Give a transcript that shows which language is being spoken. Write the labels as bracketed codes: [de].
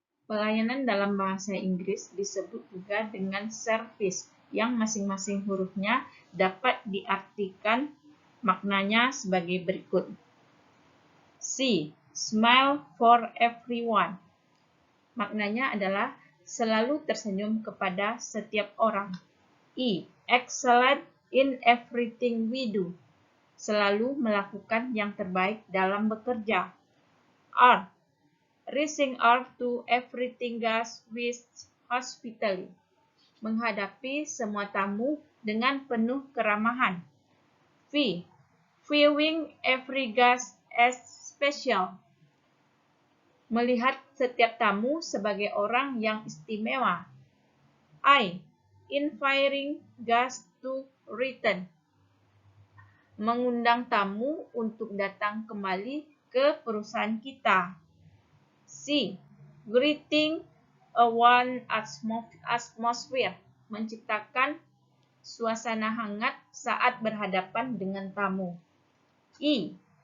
[id] Pelayanan dalam bahasa Inggris disebut juga dengan service, yang masing-masing hurufnya dapat diartikan maknanya sebagai berikut. C. [en] Smile for everyone. [id] Maknanya adalah selalu tersenyum kepada setiap orang. E. [en] Excellent in everything we do. [id] Selalu melakukan yang terbaik dalam bekerja. R. [en] Reaching out to everything guest with hospitality. [id] Menghadapi semua tamu dengan penuh keramahan. V. [en] Viewing every guest as special. [id] Melihat setiap tamu sebagai orang yang istimewa. I. [en] Inviting guests to return. [id] Mengundang tamu untuk datang kembali ke perusahaan kita. C. [en] Greeting a warm atmosphere. [id] Menciptakan suasana hangat saat berhadapan dengan tamu. E.